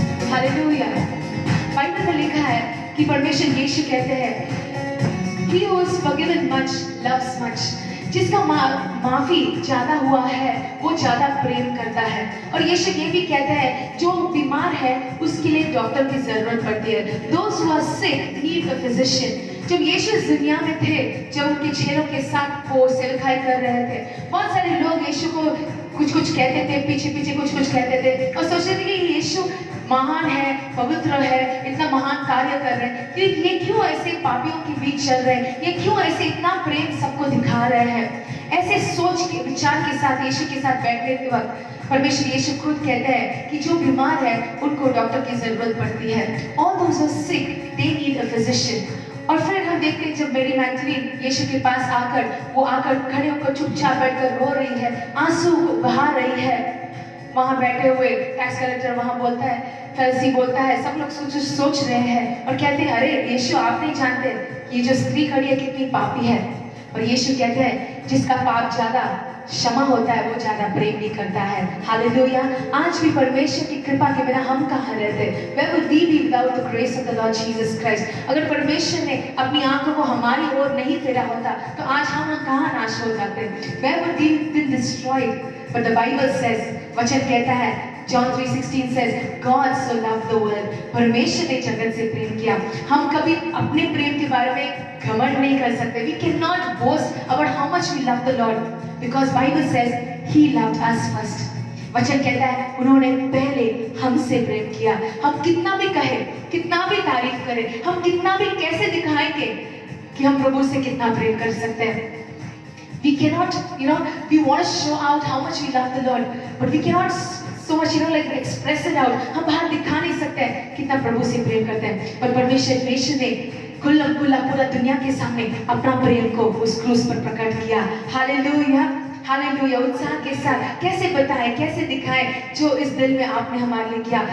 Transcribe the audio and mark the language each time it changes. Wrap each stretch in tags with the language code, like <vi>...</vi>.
<hi>Hallelujah. Bible में लिखा है कि परमेश्वर यीशु कहते हैं</hi> <en>He who is forgiven much loves much।</en> <hi>जिसका माफी ज्यादा हुआ है वो ज्यादा प्रेम करता है। और यीशु ये भी कहते हैं जो बीमार है उसके लिए डॉक्टर की जरूरत पड़ती है।</hi> <en>Those who are sick need a physician।</en> <hi>जब यीशु इस दुनिया में थे, जब उनके चेलों के साथ वो सेवकाई कर रहे थे, बहुत सारे लोग यीशु को कुछ कुछ कहते थे, पीछे पीछे कुछ कुछ कहते थे और सोचते थे कि यीशु महान है, पवित्र है, इतना महान कार्य कर रहे हैं, कि ये क्यों ऐसे पापियों के बीच चल रहे हैं, ये क्यों ऐसे इतना प्रेम सबको दिखा रहे हैं। ऐसे सोच के विचार के साथ यीशु के साथ बैठने के वक्त परमेश्वर यीशु खुद कहते हैं कि जो बीमार है उनको डॉक्टर की जरूरत पड़ती है।</hi> <en>All those who are sick, they need a physician।</en> <hi>और फिर हम देखते हैं जब मेरी मैगजीन यीशु के पास आकर वो आकर खड़े होकर चुपचाप बैठकर रो रही है, आंसू बहा रही है। वहाँ बैठे हुए टैक्स कलेक्टर वहाँ बोलता है, फरीसी बोलता है, सब लोग सोच रहे हैं और कहते हैं अरे यीशु आप नहीं जानते कि ये जो स्त्री खड़ी है कितनी पापी है। और यीशु कहते हैं जिसका पाप ज्यादा क्षमा होता है वो ज्यादा प्रेम भी करता है। हालेलुया। आज भी परमेश्वर की कृपा के बिना हम कहाँ रहते?</hi> <en>Where would we be without the grace of the Lord Jesus Christ?</en> <hi>अगर परमेश्वर ने अपनी आंखों को हमारी ओर नहीं फेरा होता तो आज हम कहाँ नाश हो जाते?</hi> <en>Where would we been destroyed? But the Bible says,</en> <hi>वचन कहता है,</hi> <en>John 3:16 says, God so loved the world।</en> <hi>परमेश्वर ने जगत से प्रेम किया। हम कभी अपने प्रेम के बारे में घमंड नहीं कर सकते।</hi> <en>We cannot boast about how much we love the Lord, because Bible says He loved us first.</en> <hi>वचन कहता है उन्होंने पहले हमसे प्रेम किया। हम कितना भी कहे, कितना भी तारीफ करें, हम कितना भी कैसे दिखाएंगे कि हम प्रभु से कितना प्रेम कर सकते हैं।</hi> <en>We cannot, we want to show out how much we love the Lord, but we cannot so much, like express it out.</en> <hi>हम बाहर दिखा नहीं सकते हैं कितना प्रभु से प्रेम करते हैं। पर परमेश्वर ने खुल्लम खुल्ला पूरा दुनिया के सामने अपना प्रेम को उस क्रूस पर प्रकट किया। Hallelujah, hallelujah. उत्साह के साथ कैसे बताएं, कैसे दिखाएं जो इस दिल में आपने हमारे लिए किया।</hi>